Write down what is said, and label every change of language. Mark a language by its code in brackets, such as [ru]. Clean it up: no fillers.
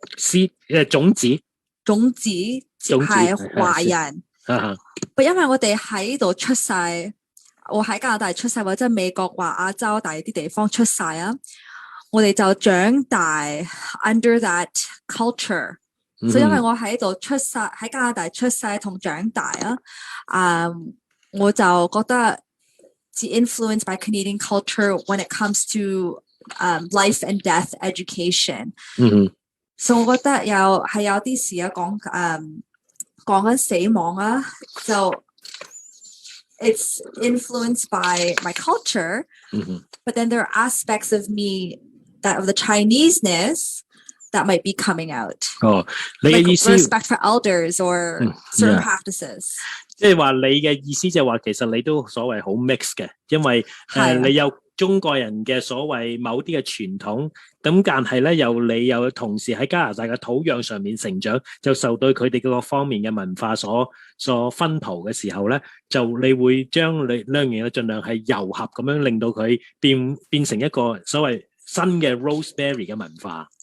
[yue] ？seed 種子係華人，因為我哋喺度出世，我喺加拿大出世或者美國或亞洲大啲地方出世啊，我哋就長大 [en] under that culture。 [yue] 所以因為我喺度出世，喺加拿大出世同長大我就覺得是 [en] influenced by Canadian culture when it comes to life and death education。 [yue] 所以我覺得有啲事講緊死亡就 [en] it's influenced by my culture。 But then there are aspects of me that of the Chineseness that might be coming out。 [yue] 你嘅意思 [en] respect for elders or certain practices。 [yue] 即係話你嘅意思就係話，其實你都所謂好 mix 嘅，因為你有中國人嘅所謂某啲嘅傳統，咁但係咧你又同時喺加拿大嘅土壤上面成長，就受到佢哋嗰個方面嘅文化所薰陶嘅時候咧，就你會將你兩樣嘢盡量係糅合咁樣，令到佢變成一個所謂新嘅 Rosemary 嘅文化。